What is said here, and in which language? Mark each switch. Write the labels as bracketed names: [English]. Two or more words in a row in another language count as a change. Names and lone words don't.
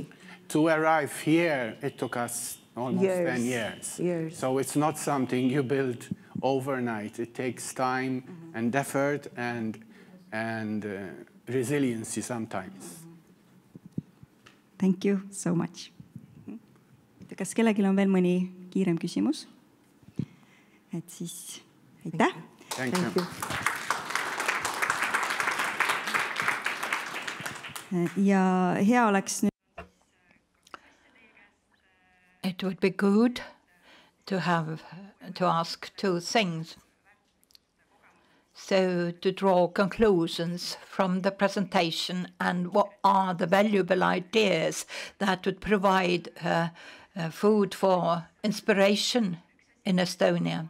[English] To arrive here, it took us almost 10 years. So it's not something you build overnight. It takes time and effort, and and resiliency sometimes. Thank you so much. [Estonian] Kas kellelgi on veel mõni kiirem küsimus? Et siis aitäh. [English] Thank you. [Estonian] Ja hea oleks nüüd [English] It would be good to ask two things. So to draw conclusions from the presentation and what are the valuable ideas that would provide food for inspiration in Estonia.